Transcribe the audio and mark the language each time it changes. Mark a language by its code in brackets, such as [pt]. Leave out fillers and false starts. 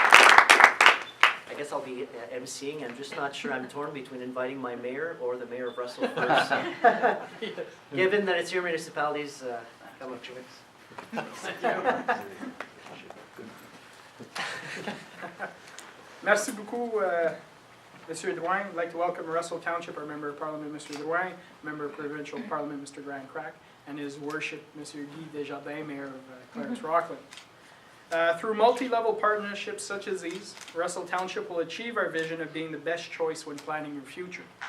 [en] I guess I'll be emceeing. I'm just not sure. I'm torn between inviting my mayor or the mayor of Russell first. Given that it's your municipalities, come up, Chivix. [fr] Merci beaucoup, Monsieur Drouin. [en] I'd like to welcome Russell Township, our Member of Parliament, Mr. Drouin, Member of Provincial Parliament, Mr. Grant Crack, and His Worship, Monsieur Guy Desjardins, Mayor of Clarence-Rockland. Through multi-level partnerships such as these, Russell Township will achieve our vision of being the best choice when planning your future.